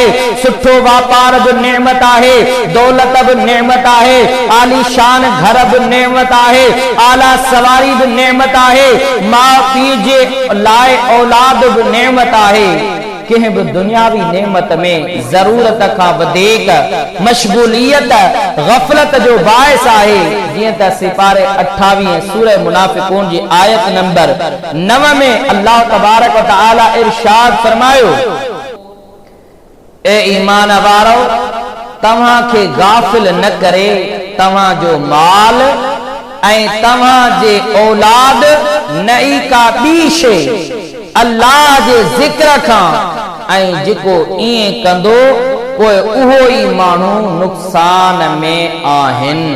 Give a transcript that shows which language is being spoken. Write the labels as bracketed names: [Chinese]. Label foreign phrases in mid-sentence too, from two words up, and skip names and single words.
[Sindhi] सुठो वापार बि नेमत आहे, दौलत बि नेमत आहे, आलीशान घर बि नेमत आहे, आला सवारी बि नेमत आहे, माउ पीउ जे लाइ औलाद बि नेमत आहे। कंहिं बि दुनियावी नेमत में ज़रूरत खां वधीक मशगूलियत गफ़लत जो बाइस आहे। जीअं त सिपारे 28 सूरह मुनाफ़िकून जी आयत नंबर 9 में [Arabic] الله تبارك وتعالى [Sindhi] इरशाद फरमायो, ए ईमान वारो, तव्हां खे गाफ़िल न करे तव्हां जो माल ऐं तव्हां जे औलाद न ई का ॿी शइ अल्लाह जे ज़िक्र खां, ऐं जेको ईअं कंदो पोइ उहो ई माण्हू नुक़सान में आहिनि।